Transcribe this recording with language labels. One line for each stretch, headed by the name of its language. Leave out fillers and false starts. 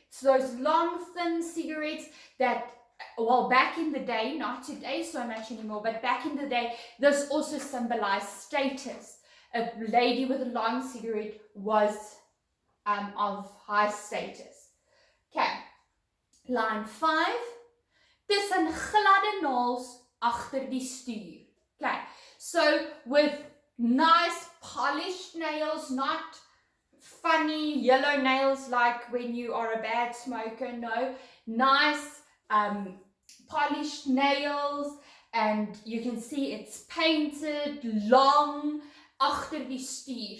English: It's those long, thin cigarettes that, well, back in the day, not today so much anymore, but back in the day, this also symbolized status. A lady with a long cigarette was of high status. Okay. Line 5.
Afrikaans: Tussen gladde naels agter die stuur.
English: Okay. So with nice polished nails, not funny yellow nails like when you are a bad smoker, no. Nice polished nails, and you can see it's painted, long,
Afrikaans: agter die stuur.